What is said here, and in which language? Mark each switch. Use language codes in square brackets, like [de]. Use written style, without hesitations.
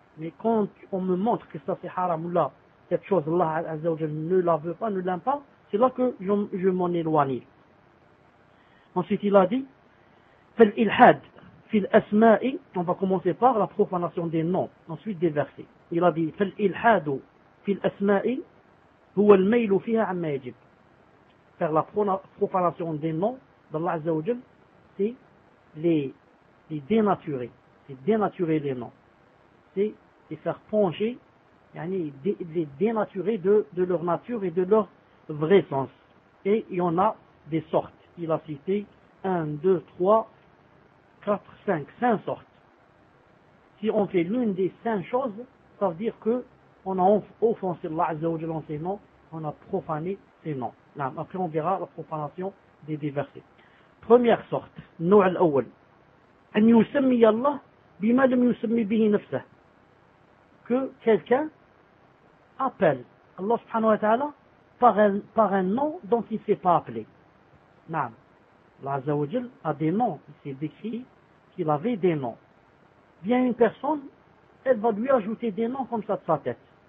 [fr] Mais quand on me montre que ça c'est haram là, cette chose là, Azzawajal ne la veut pas, ne l'aime pas, c'est là que je m'en éloigne. Ensuite, il a dit, [ar] فالإلحاد في الأسماء, [fr] on va commencer par la profanation des noms, ensuite des versets. Il a dit, [ar] فالإلحاد في الأسماء هو الميل فيها عما يجب. [fr] Faire la profanation des noms d'Allah Azza wa Jal, c'est les dénaturer. C'est dénaturer les noms. C'est les faire pencher, yani les dénaturer de leur nature et de leur vrai sens. Et il y en a des sortes. Il a cité 1, 2, 3, 4, 5, 5 sortes. Si on fait l'une des 5 choses, ça veut dire qu'on a offensé Allah Azza wa Jalla en ses noms, on a profané ses noms. Là, après, on verra la profanation des versets. Première sorte, [ar] نوع الأول. أن يسمي الله بما لم يسمي به نفسه. [fr] Que quelqu'un appelle Allah subhanahu wa ta'ala par un nom dont il ne s'est pas appelé. Non. Allah Azza wa Jal a des noms. Il s'est décrit qu'il avait des noms. Bien une personne, elle va lui ajouter des noms comme ça de sa tête.